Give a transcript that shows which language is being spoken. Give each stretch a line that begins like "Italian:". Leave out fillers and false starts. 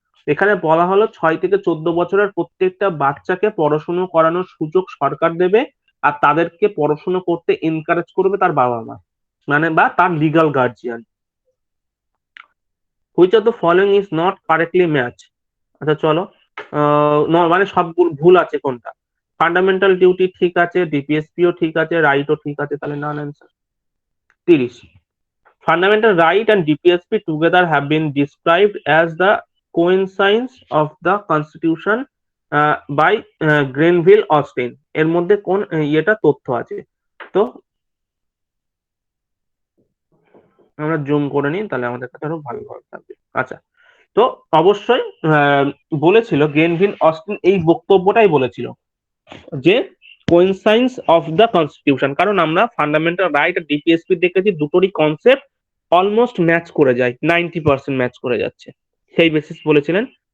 Bangla: এখানে বলা হলো 6 থেকে 14 বছরের প্রত্যেকটা বাচ্চাকে পড়াশুনো করানোর সুযোগ সরকার দেবে, আর তাদেরকে পড়াশুনো করতে এনকারেজ করবে তার বাবা মা, মানে বা তার legal guardian.
English: Which of the following is not correctly match.
Bangla: আচ্ছা চলো, মানে সব ভুল আছে কোনটা। ফান্ডামেন্টাল ডিউটি ঠিক আছে, ডিপিএসপিও ঠিক আছে, রাইটও ঠিক আছে, তাহলে নান answer.
English: 30, fundamental right and DPSP together have been described as the coincidence of the constitution by Grenville Austin।
Bangla: এর মধ্যে কোন ইয়েটা তথ্য আছে? তো আমরা জুম করে নিই তাহলে আমাদের কাছে আরো ভালো ভাবে থাকবে। আচ্ছা, তো অবশ্যই বলেছিল গ্রেনভিল অস্টিন, এই বক্তব্যটাই বলেছিল যে
English: conscience of the constitution,
Bangla: কারণ আমরা ফান্ডামেন্টাল রাইট আর ডিপিএসপি দেখেছি দুটোরই কনসেপ্ট অলমোস্ট ম্যাচ করে যায়, 90% ম্যাচ করে যাচ্ছে, সেই বেসিস বলেছিলেন।